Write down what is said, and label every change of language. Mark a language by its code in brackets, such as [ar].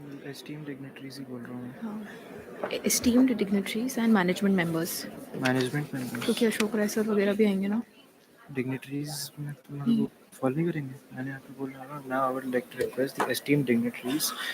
[en] Esteemed dignitaries [hi] ही बोल रहा हूँ मैं. [en] Esteemed dignitaries and management members. Management members. [hi] क्योंकि अशोक राय सर वगैरह भी आएंगे ना. Dignitaries में तुम्हारे को फॉलो नहीं करेंगे. मैंने आपको बोला ना. [en] Now I would like to request the esteemed dignitaries.